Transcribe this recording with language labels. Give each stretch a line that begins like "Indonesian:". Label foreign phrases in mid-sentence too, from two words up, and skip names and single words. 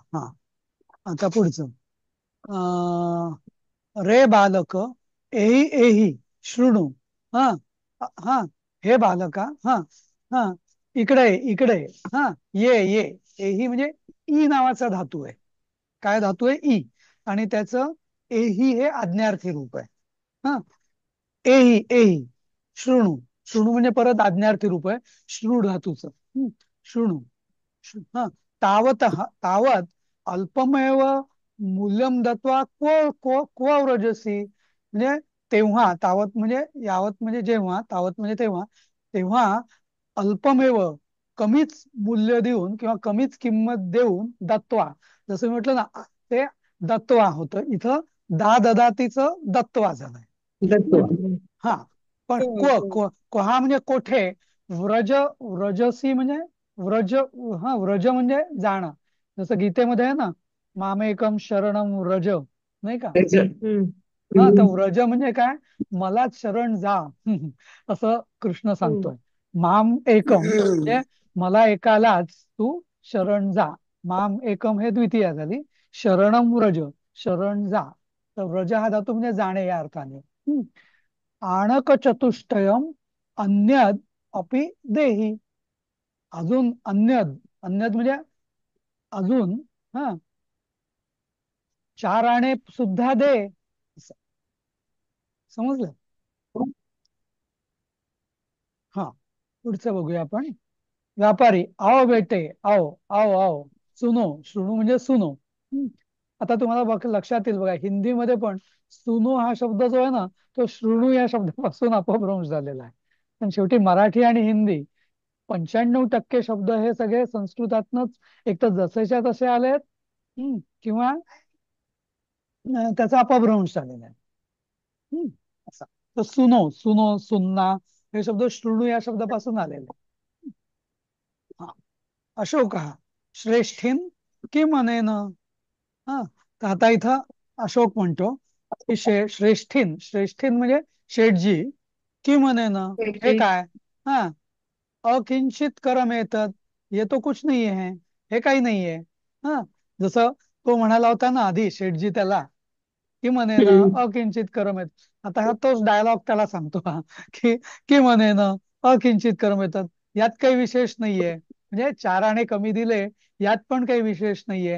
Marathi: हा, आता पुढचं. अं,
Sanskrit: रे बालक एही एही शृणु.
Marathi: हा, हा, हे बालका. हा, हा, इकडे इकडे. हा, ये एही म्हणजे ई नावाचा धातू आहे. काय धातू आहे? ई. आणि त्याचं एही हे आज्ञार्थी रूप आहे. हा,
Sanskrit: एही एही शृणु.
Marathi: शृणु म्हणजे परत आज्ञार्थी रूप आहे श्रू धातूचं. शृणु.
Sanskrit: हा, तावत तावत अल्पमेव मूल्यम दत्वा क्व क्व क्व व्रजसी.
Marathi: म्हणजे तेव्हा, तावत म्हणजे यावत म्हणजे जेव्हा, तावत म्हणजे तेव्हा, तेव्हा अल्पमेव कमीच मूल्य देऊन किंवा कमीच किंमत देऊन दत्वा, जसं मी म्हटलं ना, ते दत्वा होतं इथं, ददातीचं दत्वा झालंय. दत्त. हा, पण क्व हा म्हणजे कोठे. व्रजसी म्हणजे व्रज. हा, व्रज म्हणजे जाणं. जसं गीतेमध्ये आहे ना,
Sanskrit: मामेकम शरणम व्रज,
Marathi: नाही का. हा, तर व्रज म्हणजे काय, मलाच शरण जा. असं कृष्ण सांगतोय.
Sanskrit: माम एकम
Marathi: म्हणजे मला एकालाच तू शरण जा.
Sanskrit: माम एकम
Marathi: हे द्वितीया झाली.
Sanskrit: शरणम व्रज,
Marathi: शरण जा. तर व्रज हा धातू म्हणजे जाणे या अर्थाने.
Sanskrit: आणक चतुष्टयम अन्यद अपि देही.
Marathi: अजून अन्यद, अन्यद म्हणजे अजून. हा, 4 आणे सुद्धा दे. असं. समजलं. हा, पुढचं बघूया आपण. व्यापारी,
Hindi: आओ बेटे, आओ आओ आओ.
Marathi: सुनो, शृणू म्हणजे सुनो. आता तुम्हाला लक्षात येईल बघा, हिंदीमध्ये पण सुनो हा शब्द जो आहे ना, तो शृणू या शब्दापासून अपभ्रंश झालेला आहे. पण शेवटी मराठी आणि हिंदी 95% शब्द हे सगळे संस्कृतातनच एक तर जसेच्या तसे आलेत, किंवा त्याचा अपभ्रंश झालेला आहे. असा. तर सुनो, सुनो, सुन्ना हे शब्द शृणू या शब्दापासून आलेले.
Sanskrit: हा, अशोक श्रेष्ठीन किम अनेन.
Marathi: हा, तर आता इथं अशोक म्हणतो की श्रेष्ठीन, श्रेष्ठीन म्हणजे शेठजी,
Sanskrit: किम अनेन
Marathi: हे काय. हा,
Sanskrit: अकिंचित करम
Marathi: येतात,
Hindi: ये तो कुछ नहीं है,
Marathi: हे काही नाहीये. हा, जसं तो म्हणाला होता ना आधी शेठजी त्याला, की म्हणे ना
Sanskrit: अकिंचित करम
Marathi: येत. आता हा तोच डायलॉग त्याला सांगतो हा, की म्हणे ना
Sanskrit: अकिंचित करम
Marathi: येतात, यात काही विशेष नाहीये. म्हणजे 4 आणे कमी दिले, यात पण काही विशेष नाहीये.